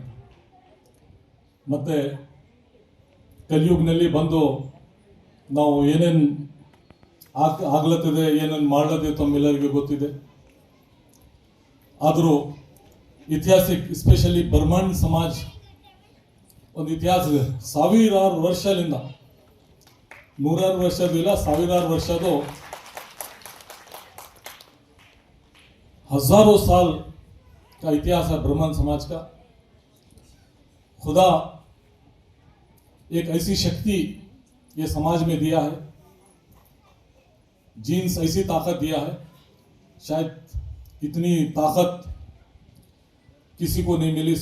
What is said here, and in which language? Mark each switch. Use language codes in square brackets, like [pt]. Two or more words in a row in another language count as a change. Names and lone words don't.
[kn] ಮತ್ತೆ ಕಲಿಯುಗನಲ್ಲಿ ಬಂದು ನಾವು ಏನೇನು ಆಗ್ಲತ್ತಿದೆ, ಏನೇನು ಮಾಡ್ಲತ್ತಿದೆ ತಮ್ಮೆಲ್ಲರಿಗೂ ಗೊತ್ತಿದೆ. ಆದರೂ ಇತಿಹಾಸಿಕ್ ಎಸ್ಪೆಷಲಿ ಬ್ರಾಹ್ಮಣ ಸಮಾಜ ಒಂದು ಇತಿಹಾಸ ಇದೆ. ಸಾವಿರಾರು ವರ್ಷದಿಂದ, 100 ವರ್ಷದಿಲ್ಲ, ಸಾವಿರಾರು ವರ್ಷದ, [hi] हजारों साल का इतिहास है ब्राह्मण समाज का. खुदा एक ऐसी शक्ति ये समाज में दिया है, जीन्स ऐसी ताकत दिया है, शायद इतनी ताकत किसी को नहीं मिली.